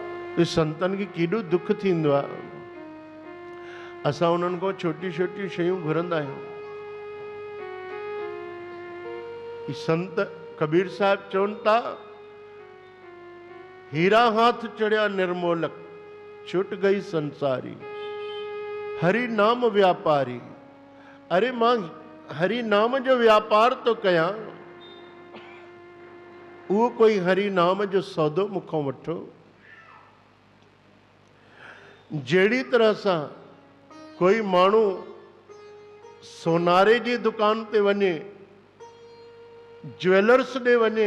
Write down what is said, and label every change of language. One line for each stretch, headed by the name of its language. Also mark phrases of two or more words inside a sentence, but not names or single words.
Sindhi: तो संतन खे केॾो दुख थींदो आहे। असां उन्हनि खां छोटी छोटी शयूं घुरंदा आहियूं। संत कबीर साहिब चवनि था,
Hindi: हीरा हाथ चढ़िया निर्मोलक, छुट गई संसारी, हरि नाम व्यापारी।
Sindhi: अरे मां हरि नाम जो व्यापार तो कयां, उहो कोई हरि नाम जो सौदो मुखों वठो। जहिड़ी तरह सां कोई माण्हू सोनारे जी दुकान ते वञे, ज्वेलर्स ॾे वञे,